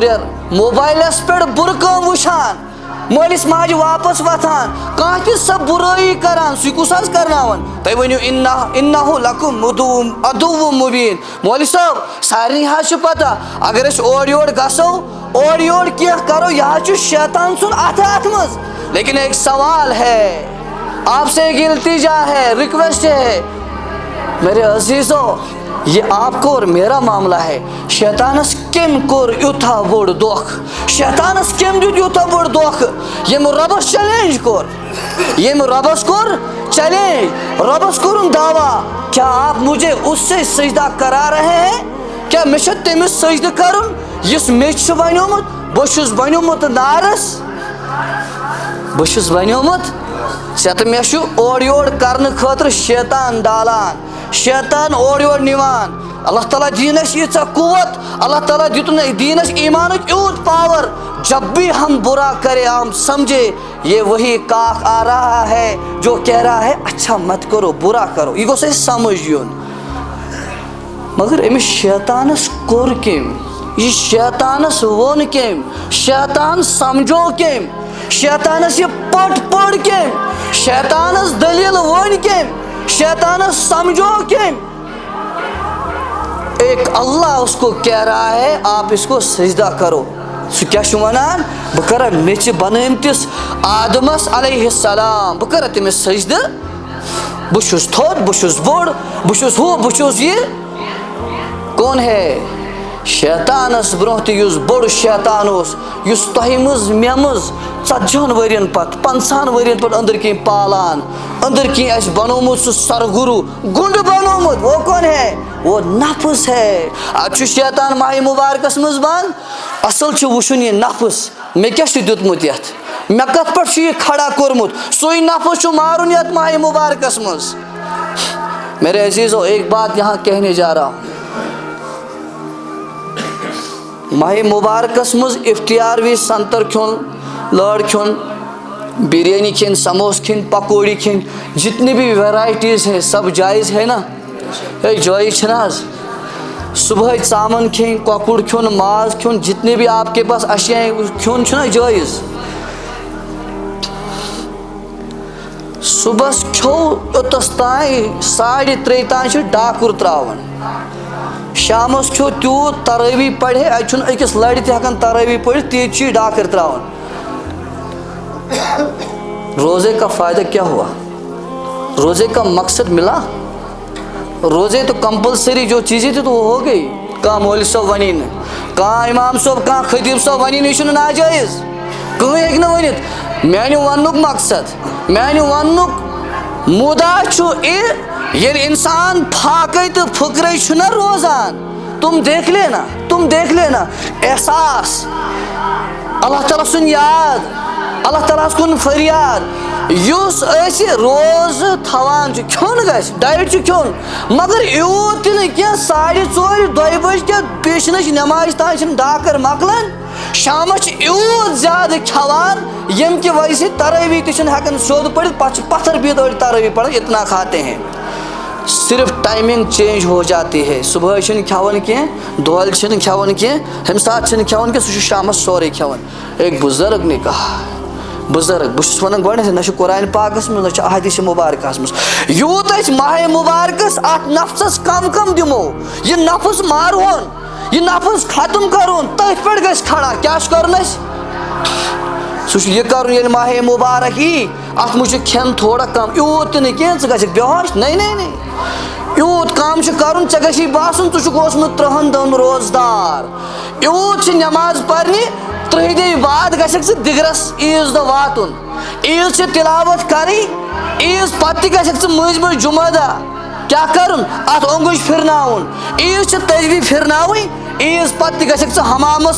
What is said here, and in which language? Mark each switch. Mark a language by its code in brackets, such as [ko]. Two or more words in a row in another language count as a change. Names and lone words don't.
[ks] موبائلس پہ برکم وچھان مالس ماجہ واپس وتھان کان تہ سب برائی کران سی کس حظ کرناون تُہۍ ؤنِو [ar] انہ لکم عدو مبین [ks] مولوی صاحب سارنٕے حظ چھِ پتہ اگر أسۍ اور یور گژھو اور یور کینٛہہ کرو یہ حظ چھُ شیطان سُنٛد اتھ منٛز [ur] لیکن ایک سوال ہے آپ سے ایک التجا ہے ریکویسٹ ہے میرے عزیزو یہ آپ کو اور میرا معاملہ ہے [ks] شیطانس کم کور یوتھا بوڑ دھوکھ شیطانس کم دیت یوتھا بوڑ دھوکھ یم ربس چیلنج کور یم ربس کور چیلنج ربس کورن دعویٰ [ur] کیا آپ مجھے اس سے سجدہ کرا رہے ہیں [ks] کیا مے چھ تمس سجدہ کرن یس مے چھ بنیومت بہ چھس بنیومت نارس بہ چھس بنیومت ژےٚ تہٕ مےٚ چھُ اورٕ یورٕ کرنہٕ خٲطرٕ شیطان ڈالان شیطان اور یور نیوان اللہ تعالیٰ دینس ییژاہ قوت اللہ تعالیٰ دیتن دینس ایمانک یوت پاور [ur] جب بھی ہم برا کرے ہم سمجھے یہ وہی کاک آ رہا ہے جو کہہ رہا ہے اچھا مت کرو برا کرو [ks] یہ گوٚژھ اَسہِ سمجھ یُن مگر أمِس شیطانس کوٚر کٔمۍ یہ شیطانس وون کٔمۍ شیطان سمجھو کٔمۍ شیطانس یہ پٹ پڑ کٔمۍ شیطانس دلیل ون کٔمۍ شیطانس سمجھو [ur] کیوں ایک اللہ اس کو کہہ رہا ہے آپ اس کو سجدہ [ks] کرو سو کیا چھُ ونان بہ کرا میچ بنٲمتِس آدمس علیہ السلام بہ کرا تٔمِس سجدہ بہ چھُس تھوٚد بہ چھُس بوٚڑ بہ چھُس ہُہ بہ چھُس [ur] یہ کون ہے [ks] شیطانس برونٛہہ تہِ یُس بوٚڑ شیطان اوس یُس تۄہہِ منٛز مےٚ منٛز 40 ؤرین پتہٕ 50 ؤرین پتہٕ أنٛدٕرۍ کِنۍ پالان أنٛدٕرۍ کِنۍ اَسہِ بنومُت سُہ سرگُرو گُنڈ بنومُت [ur] وہ کون ہے وہ نفس ہے [ks] اتھ چھُ شیطان ماہ مبارکس منٛز بنٛد اصل چھُ وٕچھُن یہِ نفس مےٚ کیاہ چھُ دیُتمُت یتھ مےٚ کتھ پٮ۪ٹھ چھُ یہِ کھڑا کوٚرمُت سُے نفس چھُ مارُن یتھ ماہ مبارکس منٛز [ur] میرے عزیزو ایک بات یہاں کہنے جا رہا ہوں [ks] ماہ مبارکس مز افطار وز سنتر کھیون لٲر کھیون بریانی کھین سموس کھین پکوڑی کھین [ur] جتنی بھی ویرائٹیز ہیں سب جائز ہے نا جائز ہے نا [ks] صبح ژامن کھین کۄکُر کھیون ماز کھیون [ur] جتنے بھی آپ کے پاس اشیاء ہیں [ks] کھیون چھُ نا جائز صبح کھیو اوتس تام 3:30 تام چھُ ڈاکُر تراوان شامس کھیو تیوت تراوی پڑھے اتھ چھُنہٕ أکِس لڑِ تہِ ہٮ۪کان تراوی پٔرِتھ تیٖتۍ چھِ ڈاکر تراوان [ur] روزے کا فائدہ کیا ہوا روزے کا مقصد ملا روزے تو کمپلسری جو چیزیں تھی تو وہ ہو گئی [ks] کانٛہہ مولوی صٲب ونی نہٕ کانٛہہ امام صٲب کانٛہہ خطیب صٲب ونی نہٕ یہِ چھُنہٕ ناجٲیز کٕہۭنۍ ہیٚکہِ نہٕ ؤنِتھ میانہِ وننُک مقصد میانہِ وننُک مُدا چھُ ییٚلہِ انسان پھاکے تہٕ پھٕکرے چھُنہ روزان تم دیکھ لینا احساس اللہ تعالیٰ سُنٛد یاد اللہ تعالیٰ کُن فریاد یُس أسۍ روز تھاوان چھُ کھیوٚن گژھِ ڈایٹ چھُ کھیوٚن مگر یوٗت تہِ نہٕ کینٛہہ 4:30 2 بجہِ کینٛہہ پیشنٕچ نٮ۪مازِ تام چھِنہٕ ڈاکر مۄکلان شامس چھِ یوٗت زیادٕ کھٮ۪وان ییٚمہِ کہِ وجہ سۭتۍ تراوی تہِ چھِنہٕ ہٮ۪کان سیوٚد پٔرِتھ پتہٕ چھِ پتھر بِہِتھ أڑۍ تراوی پران [ur] اتنا کھاتے ہیں صرف ٹائمنگ چینج ہو جاتی ہے [ks] صبح چھِنہٕ کھٮ۪وان کینٛہہ دۄہلہِ چھِنہٕ کھٮ۪وان کینٛہہ ہمہِ ساتہٕ چھِنہٕ کھٮ۪وان کینٛہہ سُہ چھُ شامس سورُے کھٮ۪وان [ur] ایک بزرگ نے کہا [ks] بزرگ بہت ونان گۄڈنیتھٕے نہ چھُ قرآن پاکس منٛز نہ چھُ احادیث مبارکس منٛز یوٗت أسۍ ماہِ مبارکس اتھ نفسس کم دِمو یہِ نفس مارہون یہِ نفس ختم کرون تٔتھۍ پٮ۪ٹھ گژھِ کھڑا کیٛاہ چھُ کرُن اَسہِ سُہ چھُ یہِ کرُن ییٚلہِ ماہِ مبارک یی اتھ منٛز چھُ کھٮ۪ن تھوڑا کم یوٗت تہِ نہٕ کینٛہہ ژٕ گژھکھ بےٚہوش نہیں یوٗت کم چھُ کرُن ژےٚ گژھی باسُن ژٕ چھُکھ اوسمُت 30 دۄہن روزدار یوٗت چھِ نٮ۪ماز پرنہِ 30 دۄہہِ بعد گژھکھ ژٕ دِگرس عیٖذ دۄہ واتُن عیٖذ چھِ تِلاوت کرٕنۍ عیٖذ پتہٕ تہِ گژھکھ ژٕ مٔنٛزۍ مٔنٛزۍ جمعہ دۄہ کیٛاہ کرُن اتھ اوٚنگُج پھرناوُن عیٖذ چھِ تسبیح پھرناوٕنۍ عیٖذ پتہٕ تہِ گژھکھ ژٕ حمامس